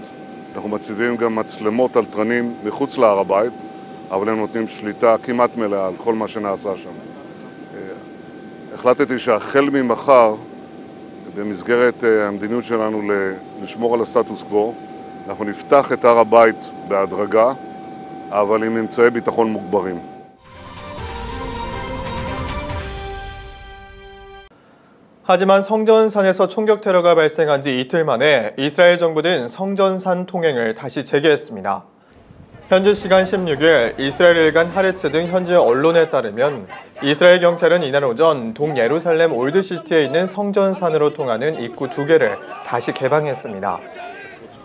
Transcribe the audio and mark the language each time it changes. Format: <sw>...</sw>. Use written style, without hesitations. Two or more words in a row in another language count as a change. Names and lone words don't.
<he>אנחנו מציבים גם מצלמות על תרנים מחוץ להר הבית, אבל הם נותנים שליטה כמעט מלאה על כל מה שנעשה שם. החלטתי שהחל ממחר, במסגרת המדיניות שלנו לשמור על הסטטוס קוו, אנחנו נפתח את הר הבית בהדרגה, אבל עם אמצעי ביטחון מוגברים.</he> <ko>하지만 성전산에서 총격 테러가 발생한 지 이틀 만에 이스라엘 정부는 성전산 통행을 다시 재개했습니다. 현지 시간 16일 이스라엘 일간 하레츠 등 현지 언론에 따르면 이스라엘 경찰은 이날 오전 동예루살렘 올드시티에 있는 성전산으로 통하는 입구 2개를 다시 개방했습니다.</ko>